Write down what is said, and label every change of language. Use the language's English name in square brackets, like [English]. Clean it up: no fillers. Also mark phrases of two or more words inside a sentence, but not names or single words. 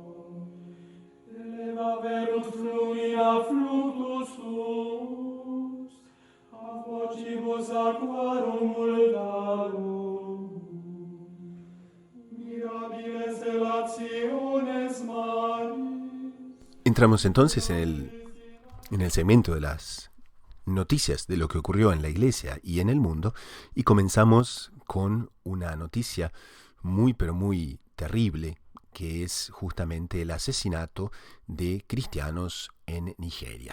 [Latin] Elevaverunt flumina fluctus sus, a vocibus aquarum multarum. Mirabiles delationes Maris. [Spanish] Entramos entonces en el segmento de las noticias de lo que ocurrió en la Iglesia y en el mundo, y comenzamos con una noticia muy pero muy terrible, que es justamente el asesinato de cristianos en Nigeria.